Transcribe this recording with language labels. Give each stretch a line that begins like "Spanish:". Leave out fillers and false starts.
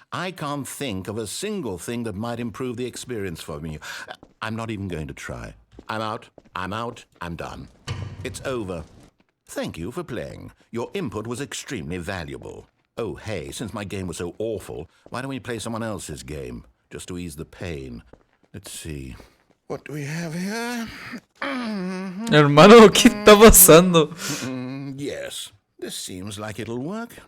English: I can't think of a single thing that might improve the experience for me. I'm not even going to try. I'm out. I'm done. It's over. Thank you for playing. Your input was extremely valuable. Oh, hey, since my game was so awful, why don't we play someone else's game? Just to ease the pain. Let's see. What do we have here?
Spanish: Hermano, ¿qué está pasando?
English: Yes, this seems like it'll work.